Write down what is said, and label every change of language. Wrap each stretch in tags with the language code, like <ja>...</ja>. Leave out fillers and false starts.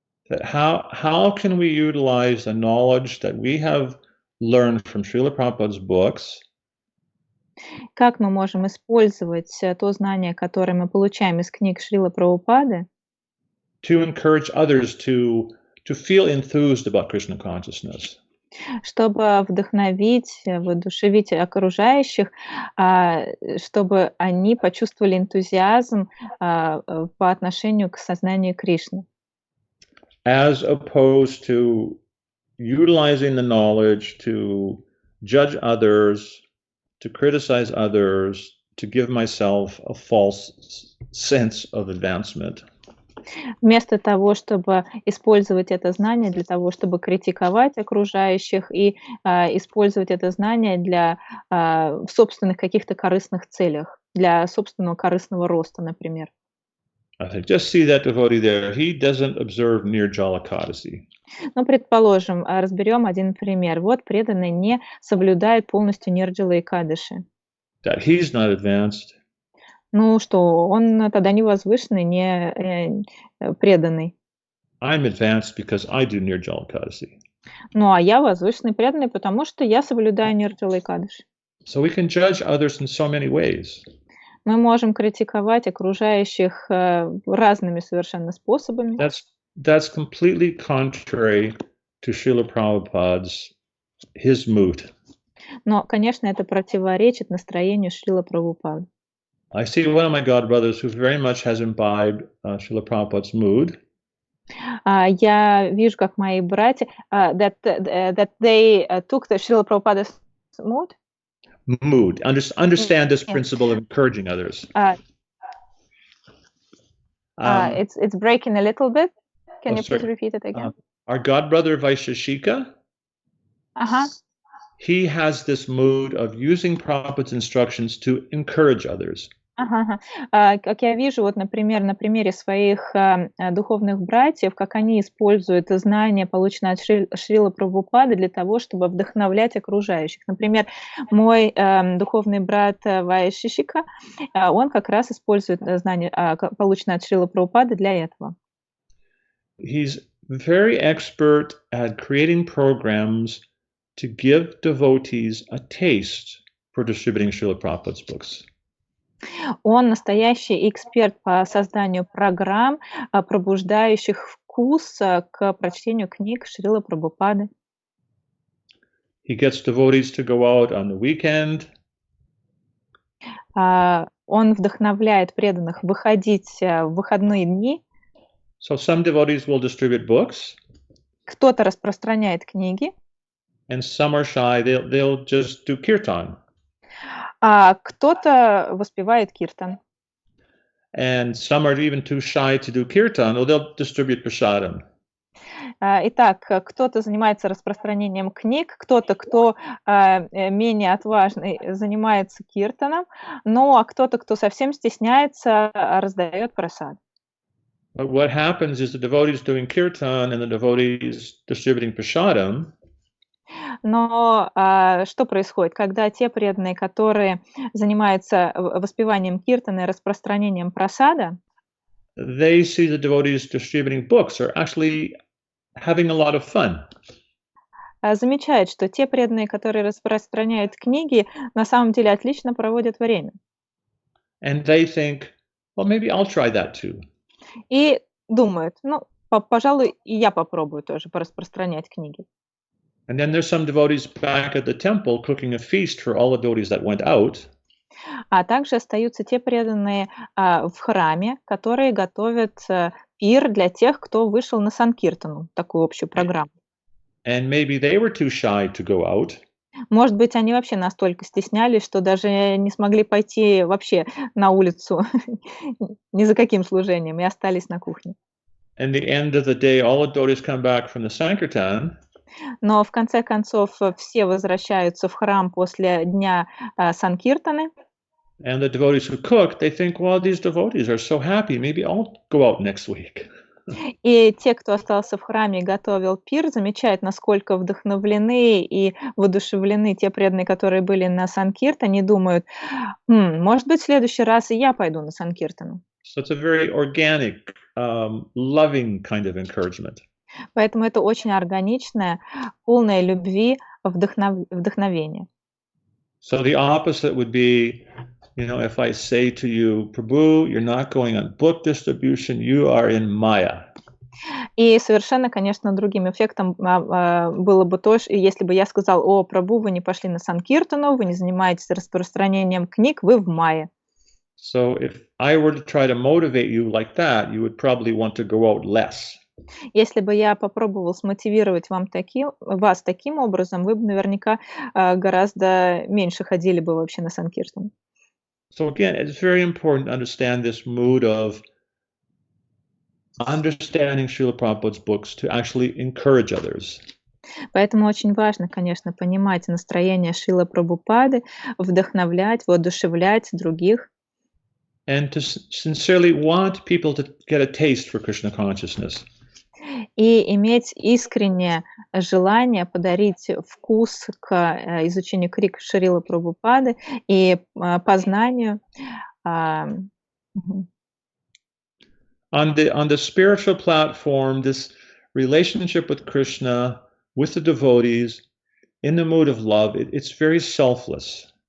<en>How can we utilize the knowledge that we have learned from Srila Prabhupada's books?</en> <ru>Как мы можем использовать то знание, которое мы получаем из книг Шрилы Прабхупады,</ru> <en>to encourage others to feel enthused about Krishna consciousness?</en> <ru>Чтобы вдохновить, воодушевить окружающих, чтобы они почувствовали энтузиазм по отношению к сознанию Кришны.</ru> <en>As opposed to utilizing the knowledge to judge others, to criticize others, to give myself a false sense of advancement.</en> <ru>Вместо того, чтобы использовать это знание для того, чтобы критиковать окружающих и использовать это знание для в собственных каких-то корыстных целях, для собственного корыстного роста, например.</ru> <en>I think just see that devotee there. He doesn't observe nirjala ekadasi.</en> <ru>Ну, предположим, разберем один пример. Вот преданный не соблюдает полностью нирджала экадаши.</ru> <en>That he's not advanced.</en> <ru>Ну что, он тогда не возвышенный, не преданный.</ru> <en>I'm advanced because I do nirjala ekadasi.</en> <ru>Ну, а я возвышенный, преданный, потому что я соблюдаю нирджала экадаши.</ru> <en>So we can judge others in so many ways.</en> <ru>Мы можем критиковать окружающих разными совершенно способами.</ru> <en>That's completely contrary to Srila Prabhupada's his mood.</en> <ru>Но, конечно, это противоречит настроению Шрилы Прабхупады.</ru> <en>I see one of my god brothers who very much has imbibed Srila Prabhupada's mood.</en> <ru>Я вижу, как мои братья</ru> <en>that they took the Srila Prabhupada's mood. Understand this principle of encouraging others. It's breaking a little bit. Can you sorry. please repeat it again? Our god brother Vaisheshika, he has this mood of using Prabhupada's instructions to encourage others.</en> <ru>Как я вижу, вот, например, на примере своих духовных братьев, как они используют знания, полученные от Шрилы Прабхупады, для того, чтобы вдохновлять окружающих. Например, мой духовный брат Вайшишика, он как раз использует знания, полученные от Шрилы Прабхупады, для этого.</ru> <en>He's very expert at creating programs to give devotees a taste for distributing Srila Prabhupada's books.</en> <ru>Он настоящий эксперт по созданию программ, пробуждающих вкус к прочтению книг Шрилы Прабхупады.</ru> <en>He gets devotees to go out on the weekend.</en> <ru>Он вдохновляет преданных выходить в выходные дни.</ru> <en>So some devotees will distribute books.</en> <ru>Кто-то распространяет книги.</ru> <en>And some are shy, they'll just do kirtan.</en> <ru>А кто-то воспевает киртан.</ru> <en>And some are even too shy to do kirtan, or they'll distribute prasadam.</en> <ru>Итак, кто-то занимается распространением книг, кто-то, кто менее отважный, занимается киртаном, ну а кто-то, кто совсем стесняется, раздает прасад.</ru> <en>But what happens is the devotees doing kirtan and the devotees distributing prasadam.</en> <ru>Но что происходит, когда те преданные, которые занимаются воспеванием киртана и распространением прасада,</ru> <en>they see the devotees distributing books are actually having a lot of fun.</en> <ru>Замечают, что те преданные, которые распространяют книги, на самом деле отлично проводят время.</ru> <en>And they think, well, maybe I'll try that too.</en> <ru>И думают, ну, пожалуй, и я попробую тоже пораспространять книги.</ru> <en>And then there's some devotees back at the temple cooking a feast for all the devotees that went out.</en> <ru>А также остаются те преданные в храме, которые готовят пир для тех, кто вышел на санкиртану, такую общую программу.</ru> <en>And maybe they were too shy to go out.</en> <ru>Может быть, они вообще настолько стеснялись, что даже не смогли пойти вообще на улицу ни за каким служением и остались на кухне.</ru> <en>And the end of the day, all the devotees come back from the Sankirtan.</en> <ru>Но в конце концов все возвращаются в храм после дня Санкиртаны.</ru> <en>And the devotees who cook, they think, well, these devotees are so happy. Maybe I'll go out next week.</en> <ru>И те, кто остался в храме и готовил пир, замечают, насколько вдохновлены и воодушевлены те преданные, которые были на Санкиртане, думают, может быть, в следующий раз и я пойду на Санкиртану.</ru> <en>So it's a very organic, loving kind of encouragement.</en> <ru>Поэтому это очень органичное, полное любви вдохновение.</ru> <en>So the opposite would be, if I say to you, Prabhu, you're not going on book distribution, you are in Maya.</en> <ru>И совершенно, конечно, другим эффектом было бы то, если бы я сказал, о, Прабху, вы не пошли на Санкиртану, вы не занимаетесь распространением книг, вы в Майе.</ru> <en>So if I were to try to motivate you like that, you would probably want to go out less.</en> <ru>Если бы я попробовал смотивировать вас таким образом, вы бы наверняка гораздо меньше ходили бы вообще на Санкиртан.</ru> <en>So again, it's very important to understand this mood of understanding Srila Prabhupada's books to actually encourage others.</en> <ru>Поэтому очень важно, конечно, понимать настроение Шрилы Прабхупады, вдохновлять, воодушевлять других.</ru> <en>And to sincerely want people to get a taste for Krishna consciousness.</en> <ru>И иметь искреннее желание подарить вкус к изучению книг Шрилы Прабхупады и познанию.</ru> <en>On the spiritual platform, this relationship with Krishna, with the devotees, in the mood of love, it's very selfless.</en>